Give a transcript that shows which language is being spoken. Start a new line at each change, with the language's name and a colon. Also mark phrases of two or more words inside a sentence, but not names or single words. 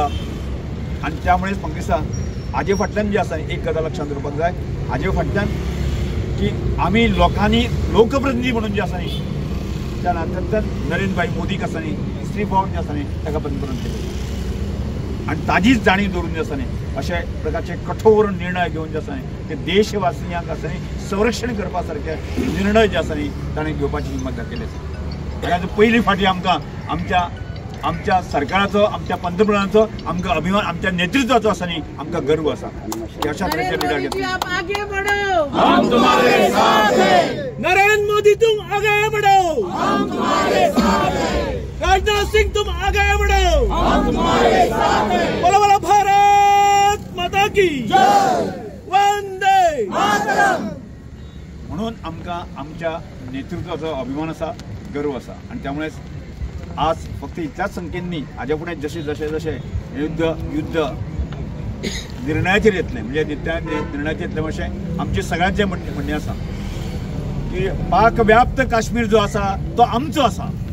Konkani: आनी त्यामुळे पाकिस्तान हाजे फाटल्यान जे आसा एक गजाल लक्षात दवरपाक जाय, हाजे फाटल्यान की आमी लोकांनी लोकप्रतिनिधी म्हणून जे आसा न्ही त्या नात्यांतल्यान नरेंद्र भाई मोदीक आसा न्ही इस्त्री पावन जे आसा न्ही ताका पंतप्रधान केले आणि ताजीच जाणीव दवरून जे आसा न्ही अशे प्रकारचे कठोर निर्णय घेवन जे आसा न्ही ते देशवासियांक आसा न्ही संरक्षण करपा सारखे निर्णय जे आसा न्ही ताणें घेवपाची हिम्मत दाखयली आसा. आनी पयली फाटी आमकां आमच्या सरकाराचो, आमच्या पंतप्रधानाचो आमकां अभिमान, आमच्या नेतृत्वाचो आसा न्ही आमकां गर्व आसा की अशा तरेचे लिडर
Hindi: नरेंद्र मोदी तुम आगे बढ़ो, हम तुम्हारे साथ हैं. राजनाथ सिंह तुम आगे बढ़ो, हम तुम्हारे साथ हैं. बोलो बोलो भारत माता की जय, वंदे मातरम.
Konkani: म्हणून आमकां आमच्या नेतृत्वाचो अभिमान आसा, गर्व आसा. आणि त्यामुळे आज फक्त इतल्याच संख्येनी हाजे फुडें जशे युद्ध निर्णयाचेर येतलें म्हणजे निर्णयाचेर येतलें अशें आमचे सगळ्यांचें म्हणणें आसा की पाक व्याप्त काश्मीर जो आसा तो आमचो आसा